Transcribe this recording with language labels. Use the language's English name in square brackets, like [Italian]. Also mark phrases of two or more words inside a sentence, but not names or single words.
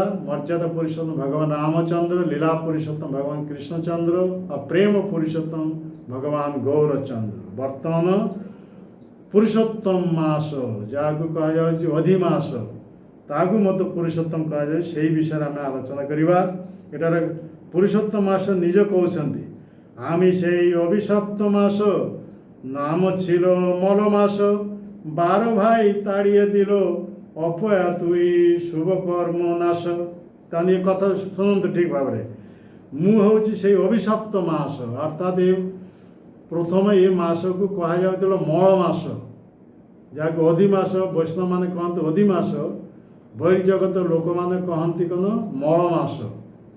[Odia] ମର୍ଯ୍ୟାଦା ପୁରୁଷୋତ୍ତମ ଭଗବାନ ରାମଚନ୍ଦ୍ର, ଲୀଳା ପୁରୁଷୋତ୍ତମ ଭଗବାନ କୃଷ୍ଣଚନ୍ଦ୍ର, ଆଉ ପ୍ରେମ ପୁରୁଷୋତ୍ତମ ଭଗବାନ ଗୌରଚନ୍ଦ୍ର। ବର୍ତ୍ତମାନ ପୁରୁଷୋତ୍ତମ ମାସ, ଯାହାକୁ କୁହାଯାଉଛି ଅଧିମାସ, ତାହାକୁ ମଧ୍ୟ ପୁରୁଷୋତ୍ତମ କୁହାଯାଏ। ସେଇ ବିଷୟରେ ଆମେ ଆଲୋଚନା କରିବା। ଏଠାରେ ପୁରୁଷୋତ୍ତମ ମାସ ନିଜ କହୁଛନ୍ତି, [Bangla] আমি সেই অভিশপ্ত মাস, নাম ছিল মল মাস, 12 ভাই তাড়িয়ে দিল অপয়া তুই শুভ কর্ম নাশ। [Odia] তাহলে ଏ କଥା ଶୁଣନ୍ତୁ ଠିକ୍ ଭାବରେ। ମୁଁ ହେଉଛି ସେଇ ଅଭିଶପ୍ତ ମାସ। ଅର୍ଥାତ୍ ପ୍ରଥମେ ଏ ମାସକୁ କୁହାଯାଉଥିଲା ମଳ ମାସ, ଯାହାକୁ ଅଧିମାସ ବୈଷ୍ଣବମାନେ କହନ୍ତି ଅଧିମାସ, ବହିର୍ଜଗତ ଲୋକମାନେ କହନ୍ତି କ'ଣ ମଳ ମାସ।